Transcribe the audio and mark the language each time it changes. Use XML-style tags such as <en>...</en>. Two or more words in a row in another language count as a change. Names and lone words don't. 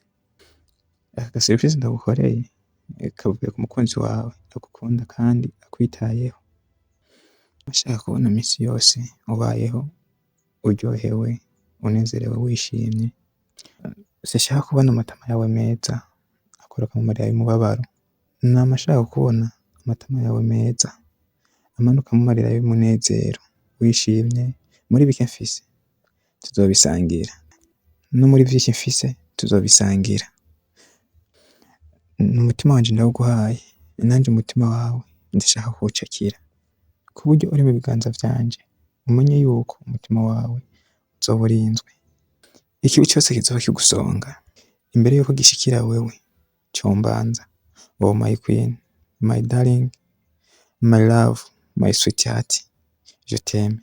<rn>Aka surprise ndagukoreye kavuye ku mukunzi wawe agukunda kandi akwitayeho, ashaka kubona misi yose ubayeho uryohewe unezerewe wishimye. Sinshaka kubona amatama yawe meza akoroka mu marira y'umubabaro, nama nshaka kubona amatama yawe meza amanuka mu marira y'umunezero wishimye. Muri bike mfise tuzobisangira, no muri vyinshi mfise tuzobisangira. N'umutima wanje ndawuguhaye, nanje umutima wawe ndashaka kuwucakira, ku buryo uri mu biganza vyanje umenye yuko umutima wawe uzoba urinzwe. Ikibi cyose kizoba kigusonga imbere yuko gishikira wewe combanza.</rn> <en>Oh my queen, my darling, my love, my sweetheart,</en> <fr>je t'aime.</fr>